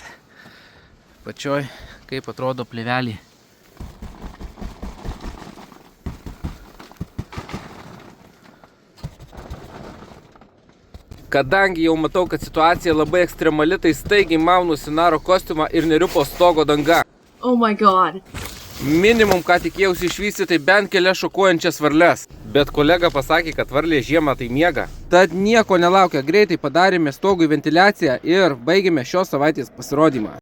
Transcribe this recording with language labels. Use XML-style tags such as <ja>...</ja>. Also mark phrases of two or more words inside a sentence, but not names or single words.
<lt>Pačioj, kaip atrodo plėvelį. Kadangi jau matau, kad situacija labai ekstremali, tai staigiai maunu Sinaro kostiumą ir neriu po stogo danga.</lt> <en>Oh my god.</en> <lt>Minimum, ką tikėjausi išvysti, tai bent kelias šokuojančias varles. Bet kolega pasakė, kad varlė žiemą tai miega. Tad nieko nelaukia, greitai padarėme stogui ventiliaciją ir baigėme šios savaitės pasirodymą.</lt>